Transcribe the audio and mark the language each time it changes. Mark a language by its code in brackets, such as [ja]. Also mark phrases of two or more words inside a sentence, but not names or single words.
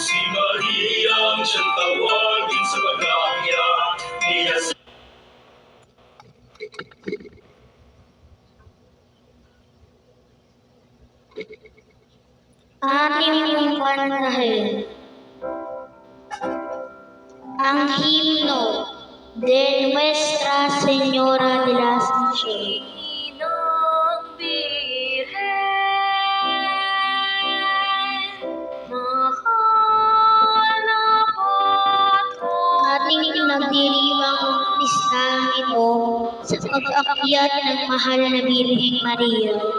[tl] Si Maria ang siyang tawagin sa pag-aakyat niya sa Ating pantahin ang himno de Nuestra Señora de la Asunción. Inang Birhen, mahal na patron. Ating pinagdiriwang pistang ito sa pag-akyat ng mahal na Birheng Maria.